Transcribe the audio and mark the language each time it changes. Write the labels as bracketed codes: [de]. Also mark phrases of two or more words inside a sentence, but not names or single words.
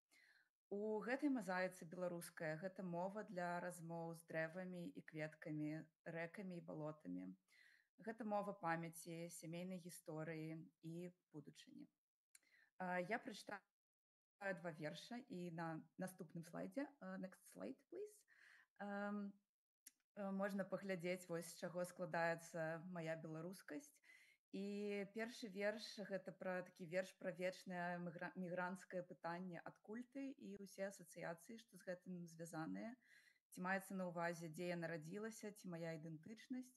[be] У гэтай мазаіцы беларуская гэта мова для размоў з дрэвамі і кветкамі, рэкамі і балотамі. Гэта мова памяці, сямейнай гісторыі і будучыні. Я прачытаю два верша, і на наступным слайдзе, [en] next slide, please, [be] можна паглядзець, вось з чаго складаецца мая беларускасць. І першы верш гэта пра такі верш пра вечнае мігранцкае пытанне адкуль ты і ўсе асацыяцыі, што з гэтым звязаныя. Ці маецца на ўвазе, дзе я нарадзілася, ці мая ідэнтычнасць.